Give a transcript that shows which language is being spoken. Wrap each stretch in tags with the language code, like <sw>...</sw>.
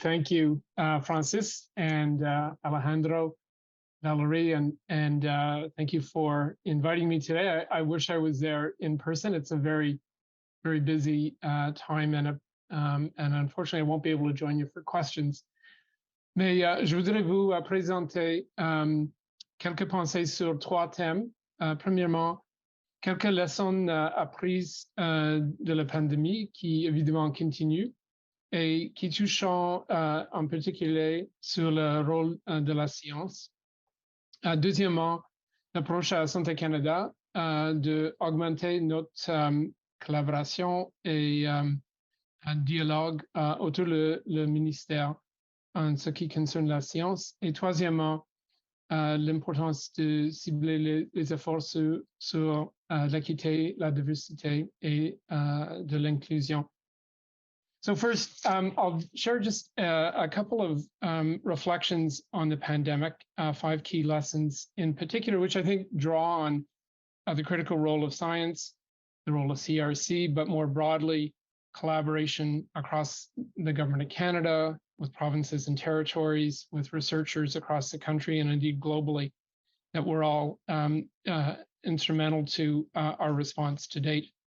<en>Thank you, Francis and Alejandro, Valerie, and thank you for inviting me today. I wish I was there in person. It's a very busy time, and unfortunately, I won't be able to join you for questions.</en> <fr>Mais je voudrais vous présenter quelques pensées sur 3 thèmes. Premièrement, quelques leçons apprises de la pandémie qui évidemment continuent et qui touchent en particulier sur le rôle de la science. Deuxièmement, l'approche à Santé Canada d'augmenter notre collaboration et un dialogue autour le ministère en ce qui concerne la science. Et troisièmement, l'importance de cibler les efforts sur l'équité, la diversité et de l'inclusion.</fr> <en>So first, I'll share just a couple of reflections on the pandemic, 5 key lessons in particular, which I think draw on the critical role of science, the role of CRC, but more broadly, collaboration across the government of Canada, with provinces and territories, with researchers across the country, and indeed globally, that were all instrumental to our response to date.</en>